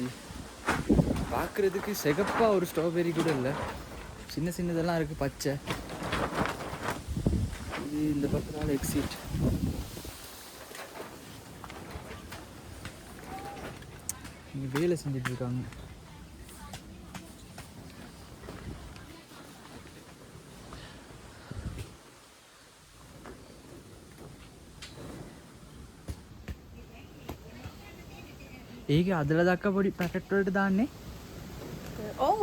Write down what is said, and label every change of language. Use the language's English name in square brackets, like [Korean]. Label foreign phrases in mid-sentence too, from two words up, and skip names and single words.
[Tamil] பார்க்குறதுக்கு சிகப்பாக ஒரு ஸ்ட்ராபெரி கூட இல்லை, சின்ன சின்னதெல்லாம் இருக்குது பச்சை. இது இந்த பக்கத்தால் எக்ஸிட். இங்கே வேலை செஞ்சிட்ருக்காங்க. [Sinhala] ඒක අදලා දක්වා පොඩි පැකට් වලට දාන්නේ. ඔව්.